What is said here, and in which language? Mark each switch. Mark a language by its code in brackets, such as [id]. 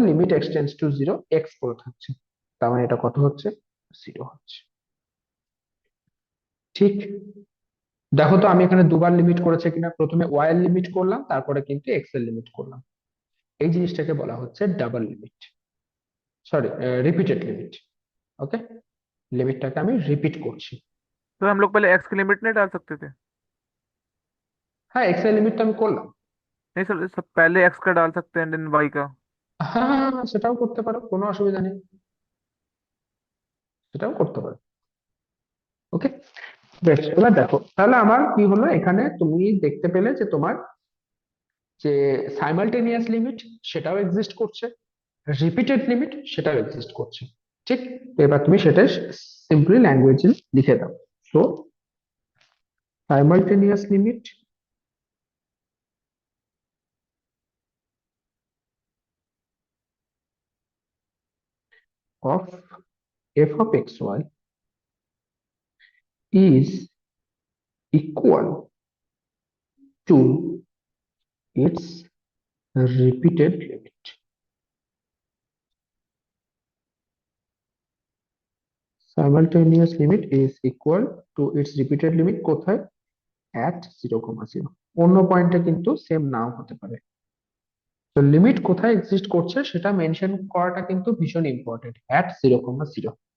[bn] Limit x tends to zero, x পড়ে থাকছে, তার মানে এটা কত হচ্ছে? জিরো হচ্ছে। ঠিক, দেখো তো আমি এখানে দুবার লিমিট করেছে কিনা। প্রথমে ওয়াই এর লিমিট করলাম, তারপরে কিন্তু এক্স এর লিমিট করলাম। এই জিনিসটাকে বলা হচ্ছে double limit, sorry repeated limit. ওকে, লিমিটটাকে আমি রিপিট করছি। [hi] तो हम लोग पहले एक्स की लिमिट नहीं डाल सकते थे? [bn] হ্যাঁ, এক্স এর লিমিট তো আমি করলাম। [hi] नहीं सर, सब पहले एक्स का डाल सकते हैं देन वाई का। [bn] হ্যাঁ হ্যাঁ হ্যাঁ, সেটাও করতে পারো, কোনো অসুবিধা নেই, সেটাও করতে পারো। ওকে, বেশ, এবার দেখো তাহলে আমার কি হলো, এখানে তুমি দেখতে পেলে যে তোমার যে সাইমালটেনিয়াস লিমিট সেটাও এক্সিস্ট করছে, রিপিটেড লিমিট সেটাও এক্সিস্ট করছে। ঠিক, তো এবার তুমি সেটা সিম্পলি ল্যাঙ্গুয়েজে লিখে দাও। [en] So simultaneous limit of f of x y is equal to its repeated limit. Simultaneous limit is equal to its repeated limit [bn] কোথায়? at 0,0। অন্য পয়েন্টে কিন্তু সেম নাও হতে পারে। তো লিমিট কোথায় এক্সিস্ট করছে সেটা মেনশন করাটা কিন্তু ভীষণ ইম্পর্টেন্ট, at 0,0।